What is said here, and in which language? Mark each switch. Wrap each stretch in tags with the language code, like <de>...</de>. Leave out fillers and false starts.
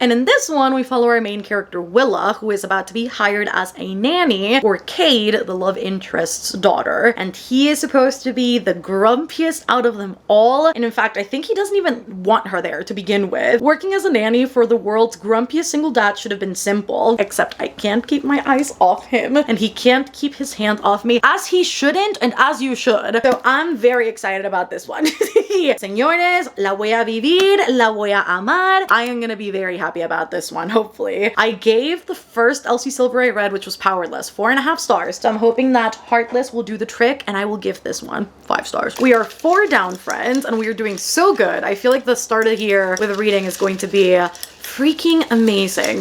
<en>And in this one, we follow our main character Willa, who is about to be hired as a nanny for Cade, the love interest's daughter, and he is supposed to be the grumpiest out of them all. And in fact, I think he doesn't even want her there to begin with. Working as a nanny for the world's grumpiest single dad should have been simple, except I can't keep my eyes off him, and he can't keep his hand off me, as he shouldn't, and as you should. So I'm very excited about this one.</en> <es>Señores, la voy a vivir, la voy a amar.</es> <en>I am gonna be very happy about this one, hopefully. I gave the first Elsie Silver I read, which was Powerless, 4.5 stars. So I'm hoping that Heartless will do the trick, and I will give this one 5 stars. We are 4 down, friends, and we are doing so good. I feel like the start of the year with reading is going to be freaking amazing.</en>